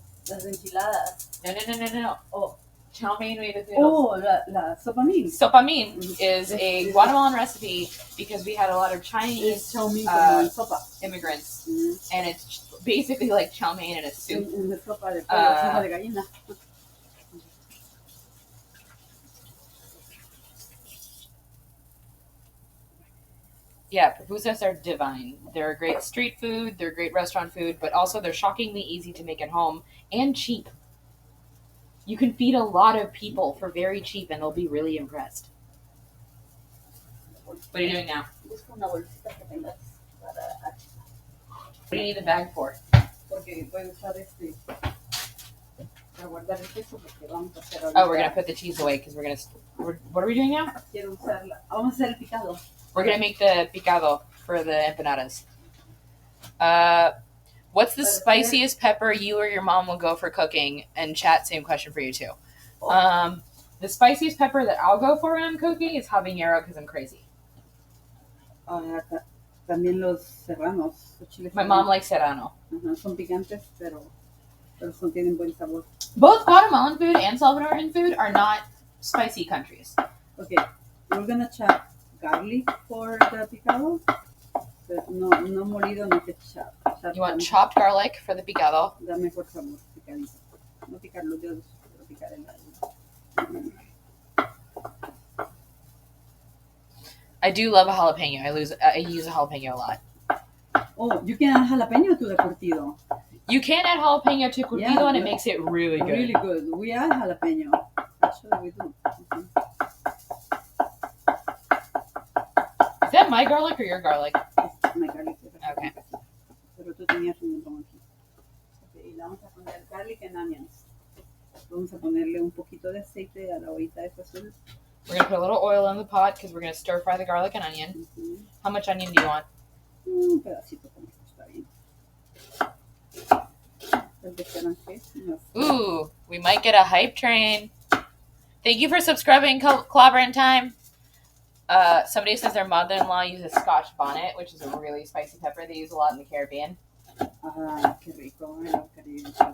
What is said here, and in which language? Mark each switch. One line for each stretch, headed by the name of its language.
Spanish: Las enchiladas.
English: No. Oh, chow mein with the noodles.
Spanish: Oh, la sopa mein. Sopa mein Mhm.
English: is a This- Guatemalan recipe because we had a lot of It's Chinese
Spanish: chow mein como en sopa.
English: immigrants, Mhm. and it's basically like chow mein in a soup.
Spanish: En la sopa de pollo, sopa de gallina.
English: Yeah, pupusas are divine. They're great street food, they're great restaurant food, but also they're shockingly easy to make at home and cheap. You can feed a lot of people for very cheap and they'll be really impressed. What are you doing now? Busca una bolsita que tengas para What do you need the bag for? porque voy a usar este para guardar el queso porque vamos a hacer Oh, we're gonna put the cheese away because what are we doing now? Quiero usarla. Vamos a hacer el picado. We're gonna make the picado for the empanadas. What's the spiciest pepper you or your mom will go for cooking? And chat, same question for you too. The spiciest pepper that I'll go for when I'm cooking is habanero because I'm crazy.
Spanish: También los serranos, los chiles.
English: My mom likes serrano.
Spanish: Ajá, son picantes, pero tienen buen sabor.
English: Both Guatemalan food and Salvadoran food are not spicy countries. Okay, we're gonna chop garlic for the picado. Pero no molido, no que chop. You want chopped garlic for the picado?
Spanish: Da mejor sabor, picadito. No picar los dedos, pero picar el algo.
English: I do love a jalapeno. I use a jalapeno a lot. Oh, you can add jalapeno to the curtido. You can add jalapeno to curtido Yeah, and it yeah. makes it really good. Really good. We add jalapeno. Actually, we do. Mhm. Is that my garlic or your garlic? It's my garlic. Okay.
Spanish: Pero tú tenías un montón aquí. Okay, y le vamos a poner
English: garlic and onions.
Spanish: Vamos a ponerle un poquito de aceite a la ollita esta azul.
English: We're going to put a little oil in the pot because we're going to stir fry the garlic and onion. Mhm. How much onion do you want?
Spanish: Un pedacito con esto está bien. El de Caranche, unas-
English: Ooh, we might get a hype train. Thank you for subscribing, Clobberin' Time. Somebody says their mother-in-law uses Scotch bonnet, which is a really spicy pepper they use a lot in the Caribbean.
Spanish: Ah, qué rico.
English: I love Caribbean.